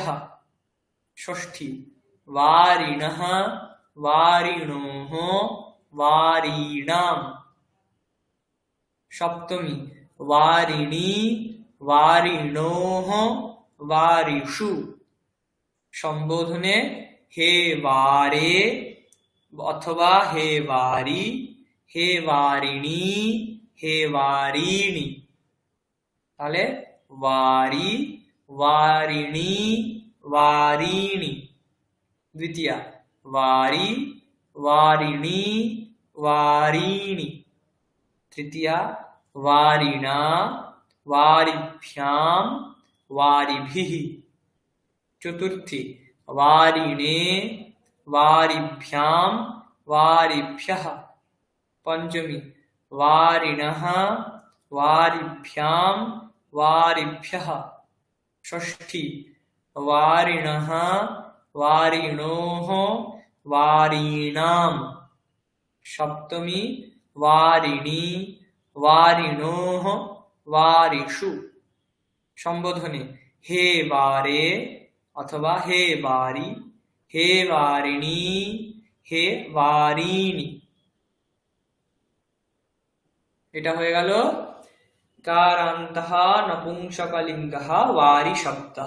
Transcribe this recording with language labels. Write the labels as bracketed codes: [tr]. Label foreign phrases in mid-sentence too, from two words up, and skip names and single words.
[sa] ষষ্ঠী ওয়ারিণः, ওয়ারিণোः, ওয়ারিণাম। সপ্তমী ওয়ারিণী, ওয়ারিণোः, ওয়ারিষু। সম্বোধনে হে বারে অথবা হে বারি, হে বারিণী, হে বারিণী। তাহলে ওয়ারি, ওয়ারিণী, ওয়ারিণী। দ্বিতীয়া ওয়ারি, ওয়ারিণী, ওয়ারিণী। তৃতীয়া ওয়ারিণা, ওয়ারিভ্যাম, ওয়ারিভিः। চতুর্থী ওয়ারিণে, ওয়ারিভ্যাম, ওয়ারিভ্যः। পঞ্চমী ওয়ারিণः, ওয়ারিভ্যাম, ওয়ারিভ্যः। ষষ্ঠী ওয়ারিণः, ওয়ারিণোः, ওয়ারিণাম। সপ্তমী ওয়ারিণী, ওয়ারিণোः, ওয়ারিষু। সম্বোধনে হে বারে অথবা হে বারি, হে বারিণী, হে বারিণী। [bn] এটা হয়ে গেল [sa] কারান্তঃ নপুংসকলিঙ্গঃ ওয়ারি শব্দঃ।